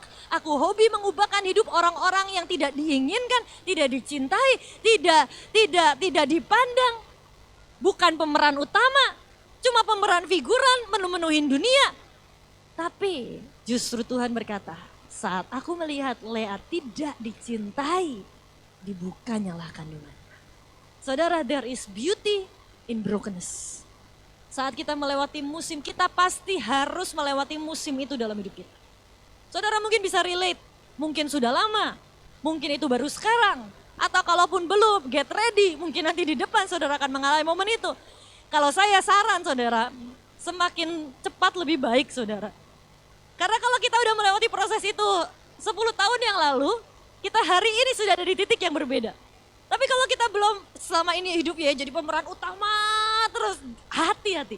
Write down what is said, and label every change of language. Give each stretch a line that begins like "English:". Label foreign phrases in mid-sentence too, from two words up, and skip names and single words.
Indonesian: Aku hobi mengubahkan hidup orang-orang yang tidak diinginkan, tidak dicintai, tidak dipandang. Bukan pemeran utama, Cuma pemeran figuran memenuhin dunia. Tapi justru Tuhan berkata, saat aku melihat Lea tidak dicintai, dibukanyalah kandungan. Saudara,
English: there is beauty in brokenness.
Indonesian: Saat kita melewati musim, kita pasti harus melewati musim itu dalam hidup kita. Saudara mungkin bisa relate, mungkin sudah lama, mungkin itu baru sekarang, atau kalaupun belum,
English: get ready,
Indonesian: mungkin nanti di depan saudara akan mengalami momen itu. Kalau saya saran saudara, semakin cepat lebih baik saudara. Karena kalau kita udah melewati proses itu 10 tahun yang lalu, kita hari ini sudah ada di titik yang berbeda. Tapi kalau kita belum selama ini hidup ya jadi pemeran utama terus, hati-hati.